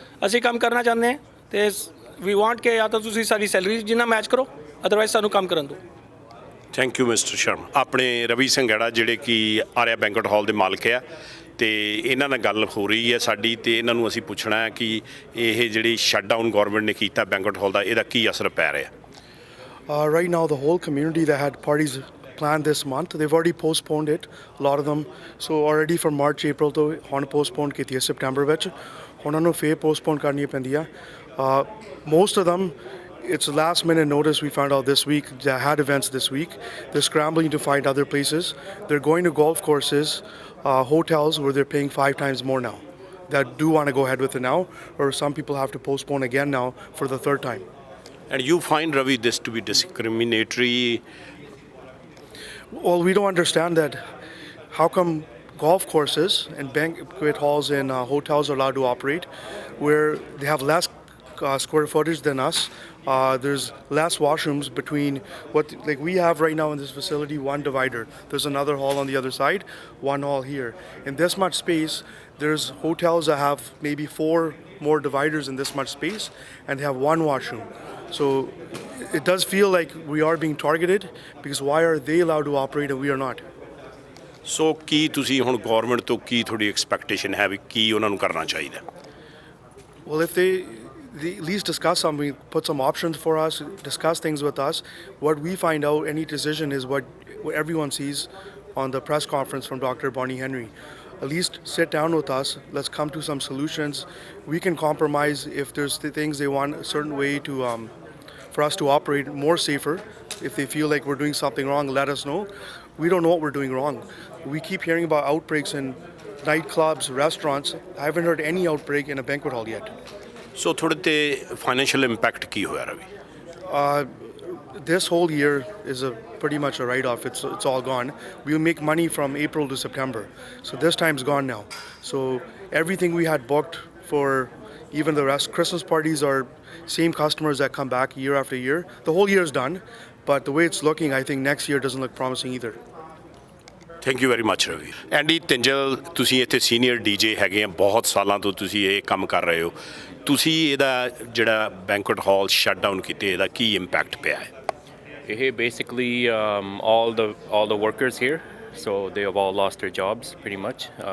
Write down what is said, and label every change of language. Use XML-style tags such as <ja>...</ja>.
<pa>ਅਸੀਂ ਕੰਮ ਕਰਨਾ ਚਾਹੁੰਦੇ ਹਾਂ ਅਤੇ</pa> <en>we want</en> <pa>ਕਿ ਜਾਂ ਤਾਂ ਤੁਸੀਂ ਸਾਡੀ ਸੈਲਰੀ ਜਿੰਨਾ ਮੈਚ ਕਰੋ, ਅਦਰਵਾਈਜ਼ ਸਾਨੂੰ ਕੰਮ ਕਰਨ ਦਿਓ।</pa> <en>Thank you mister Sharma.</en> <pa>ਆਪਣੇ ਰਵੀ ਸੰਘੇੜਾ ਜਿਹੜੇ ਕਿ ਆਰਿਆ ਬੈਂਕਟ ਹਾਲ ਦੇ ਮਾਲਕ ਆ, ਅਤੇ ਇਹਨਾਂ ਨਾਲ ਗੱਲ ਹੋ ਰਹੀ ਹੈ ਸਾਡੀ, ਅਤੇ ਇਹਨਾਂ ਨੂੰ ਅਸੀਂ ਪੁੱਛਣਾ ਹੈ ਕਿ ਇਹ ਜਿਹੜੀ ਸ਼ਟਡਾਊਨ ਗੌਰਮੈਂਟ ਨੇ ਕੀਤਾ ਬੈਂਕਟ ਹਾਲ ਦਾ, ਇਹਦਾ ਕੀ ਅਸਰ ਪੈ ਰਿਹਾ?</pa> <en>Right now, the whole community that had parties planned this month, they've already postponed it, a lot of them. So already from March, April to</en> <pa>ਹੁਣ postponed ਕੀਤੀ ਹੈ September ਵਿੱਚ, ਉਹਨਾਂ ਨੂੰ ਫੇਰ postpone ਕਰਨੀ ਪੈਂਦੀ ਆ।</pa> <en>Most of them, it's last minute notice we found out this week, they had events this week. They're scrambling to find other places. They're going to golf courses, hotels where they're paying 5 times more now, that do want to go ahead with it now, or some people have to postpone again now for the 3rd time. And you find, Ravi, this to be discriminatory? Well, we don't understand that. How come golf courses and banquet halls and hotels are allowed to operate where they have less square footage than us? There's less washrooms between what like we have right now in this facility, one divider. There's another hall on the other side, one hall here. In this much space, there's hotels that have maybe 4 more dividers in this much space and they have one washroom. So it does feel like we are being targeted because why are they allowed to operate and we are not?</en> <pa>ਸੋ ਕੀ ਤੁਸੀਂ ਹੁਣ government ਤੋਂ ਕੀ ਤੁਹਾਡੀ expectation ਹੈ ਵੀ ਕੀ ਉਹਨਾਂ ਨੂੰ ਕਰਨਾ ਚਾਹੀਦਾ?</pa> <en>Well, if they at least discuss something, put some options for us, discuss things with us. What we find out, any decision is what everyone sees on the press conference from Dr. Bonnie Henry. At least sit down with us. Let's come to some solutions. We can compromise if there's things they want a certain way to for us to operate more safer. If they feel like we're doing something wrong, let us know. We don't know what we're doing wrong. We keep hearing about outbreaks in nightclubs, restaurants. I haven't heard any outbreak in a banquet hall yet.</en> <pa>ਸੋ ਤੁਹਾਡੇ ਤੇ financial impact ਕੀ ਹੋਇਆ Ravi?</pa> <en>This whole year is pretty much a write-off. It's all gone. We'll make money from April to September. So this time's gone now. So everything we had booked for even the rest, Christmas parties are same customers that come back year after year. The whole year is done. But the way it's looking, I think next year doesn't look promising either. Thank you very much Ravi.</en> <pa>ਐਂਡੀ ਤਿੰਜਲ, ਤੁਸੀਂ ਇੱਥੇ senior DJ ਹੈਗੇ ਆ, ਬਹੁਤ ਸਾਲਾਂ ਤੋਂ ਤੁਸੀਂ ਇਹ ਕੰਮ ਕਰ ਰਹੇ ਹੋ। ਤੁਸੀਂ ਇਹਦਾ ਜਿਹੜਾ ਬੈਂਕੁਏਟ ਹਾਲ ਸ਼ਟ ਡਾਊਨ ਕੀਤੇ, ਇਹਦਾ ਕੀ ਇੰਪੈਕਟ ਪਿਆ ਹੈ?</pa> <en>ਇਹ basically all the workers here, so they have all lost their jobs pretty much.</en>